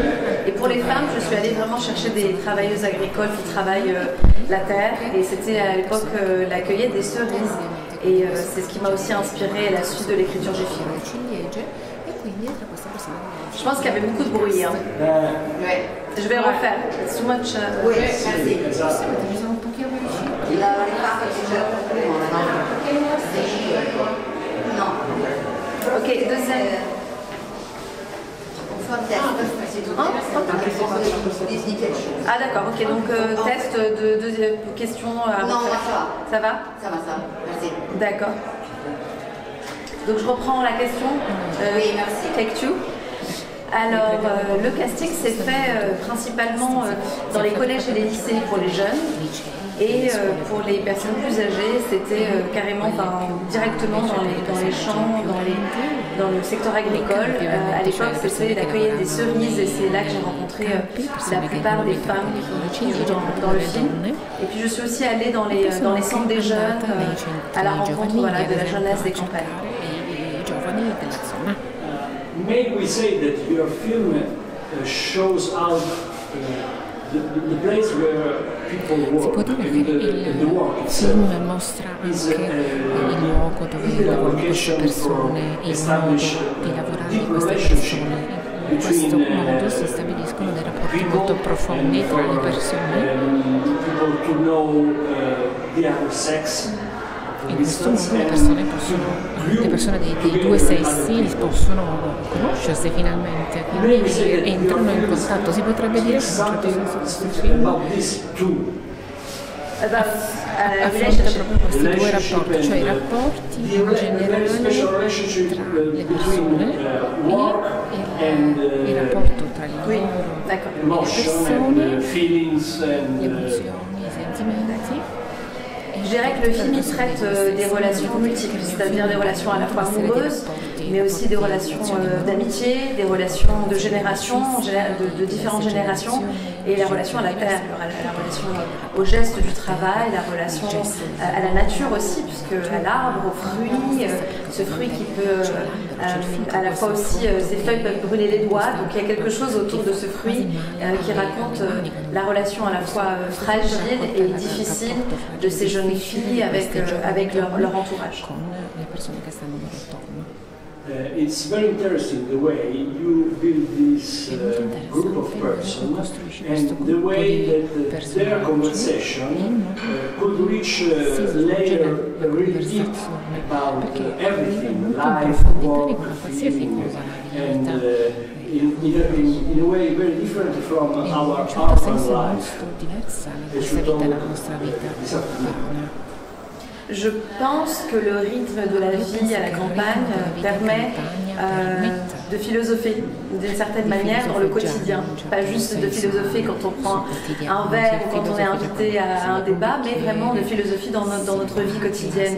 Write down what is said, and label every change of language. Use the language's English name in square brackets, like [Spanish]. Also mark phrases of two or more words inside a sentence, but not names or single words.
[French] Et pour les femmes, je suis allée vraiment chercher des travailleuses agricoles qui travaillent la terre et c'était à l'époque la cueillette des cerises. Et c'est ce qui m'a aussi inspiré la suite de l'écriture du film. Je pense qu'il y avait beaucoup de bruit. Hein. Ouais. Je vais refaire. [English] Too much. [French] Oui, merci. Esatto. [Italian] La rifà che c'è No. [French] Ok, deuxième. On fait un test, c'est tout. [Italian] Anche se poi [French] dis quelque chose. Ah d'accord, ok, donc test de deuxième question. Non, moi ça va. Ça va? Ça va, merci. D'accord. Donc je reprends la question. Oui, merci. [English] Take two. [French] Alors, le casting s'est fait principalement dans les collèges et les lycées pour les jeunes. Et pour les personnes plus âgées, c'était carrément directement dans les champs, dans le secteur agricole. À l'époque, c'était la cueillette des cerises et c'est là que j'ai rencontré la plupart des femmes qui jouent dans le film. Et puis je suis aussi allée dans les centres des jeunes, à la rencontre de la jeunesse des campagnes. [English] May we say that your film shows how the place where people [Italian] Si può [English] work [Italian] dire [English] and [Italian] che [English] the work [Italian] il [English] itself [Italian] film mostra anche il luogo dove lavorano queste persone, il modo di lavorare di queste persone. In questo modo si stabiliscono dei rapporti molto profondi tra le persone. [English] People to know the other sex. [Italian] In questo modo le persone dei due sessi possono conoscersi finalmente, quindi entrano in contatto. Si potrebbe dire che in un certo senso questo film affronta proprio questi due rapporti, cioè i rapporti in generale tra le persone e il rapporto tra il lavoro e le persone, le emozioni, i sentimenti. [French] Je dirais que le film il traite des relations multiples, c'est-à-dire des relations à la fois amoureuses, mais aussi des relations d'amitié, des relations de génération, de différentes générations, et la relation à la terre, la relation au geste du travail, la relation à la nature aussi, puisque à l'arbre, aux fruits, ce fruit qui peut à la fois aussi, ses feuilles peuvent brûler les doigts, donc il y a quelque chose autour de ce fruit qui raconte la relation à la fois fragile et difficile de ces jeunes filles avec leur entourage. [English] It's very interesting the way you build build this group of persons and the way that their conversation could reach layer really deep about everything, life, work, feeling, and in a way very different from our urban life. [French] Je pense que le rythme de la vie à la campagne permet de philosopher d'une certaine manière dans le quotidien. Pas juste de philosopher quand on prend un verre ou quand on est invité à un débat, mais vraiment de philosophie dans notre vie quotidienne.